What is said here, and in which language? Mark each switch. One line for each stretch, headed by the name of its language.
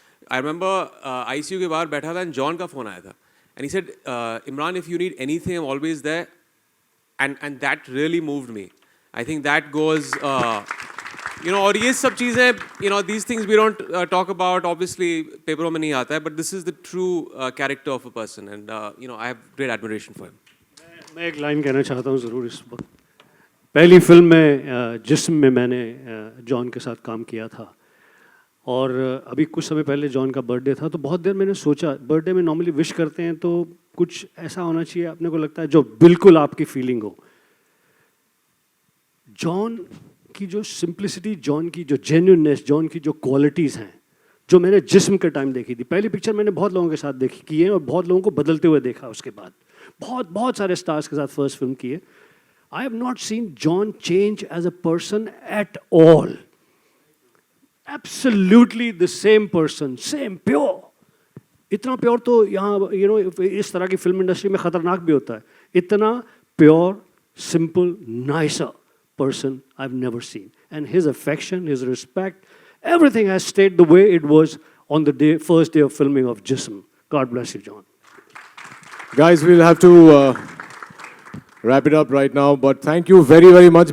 English: I remember ICU के बाहर बैठा था and John का phone आया था, and he said, Imran, if you need anything, I'm always there, and that really moved me. I think that goes, you know, और ये सब चीज़ें, you know, these things we don't talk about, obviously पेपरों में नहीं आता है, but this is the true character of a person, and you know, I have great admiration for him.
Hindi: मैं एक लाइन कहना चाहता हूँ ज़रूर इस वक्त. पहली फिल्म में जिस्म में मैंने जॉन के साथ काम किया था, और अभी कुछ समय पहले जॉन का बर्थडे था, तो बहुत देर मैंने सोचा, बर्थडे में नॉर्मली विश करते हैं तो कुछ ऐसा होना चाहिए अपने को लगता है जो बिल्कुल आपकी फीलिंग हो. जॉन की जो सिंप्लिसिटी, जॉन की जो जेन्युइननेस, जॉन की जो क्वालिटीज़ हैं, जो मैंने जिस्म के टाइम देखी थी. पहली पिक्चर मैंने बहुत लोगों के साथ देखी की है और बहुत लोगों को बदलते हुए देखा. उसके बाद बहुत सारे स्टार्स के साथ फर्स्ट फिल्म की है.
English: I have not seen John change as a person at all. Absolutely the same person, same pure.
Hindi: इतना प्योर तो यहाँ, you know, इस तरह की फिल्म इंडस्ट्री में खतरनाक भी होता है.
English: इतना pure, simple, nicer person I've never seen. And his affection, his respect, everything has stayed the way it was on the first day of filming of Jism. God bless you, John. Guys, we'll have to wrap it up right now, but thank you very, very much.